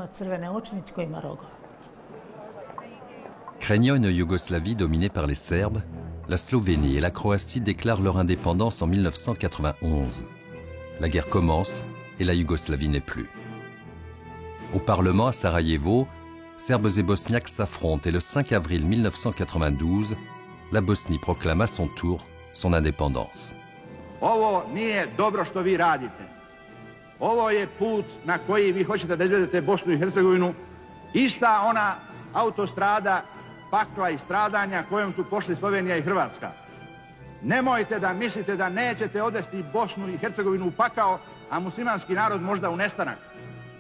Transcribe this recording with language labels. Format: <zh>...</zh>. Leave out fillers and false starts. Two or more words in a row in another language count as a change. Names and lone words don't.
<fr>Craignant une Yougoslavie dominée par les Serbes, la Slovénie et la Croatie déclarent leur indépendance en 1991. La guerre commence et la Yougoslavie n'est plus. Au Parlement à Sarajevo, Serbes et Bosniaques s'affrontent et le 5 avril 1992, la Bosnie proclame à son tour son indépendance.</fr> <sr>Ovo nije dobro što vi radite. Ovo je put na koji vi hoćete da izvedete Bosnu i Hercegovinu. Ista ona autostrada pakla i stradanja kojom su pošli Slovenija i Hrvatska. Nemojte da mislite da nećete odvesti Bosnu i Hercegovinu u pakao, a muslimanski narod možda u nestanak.</sr>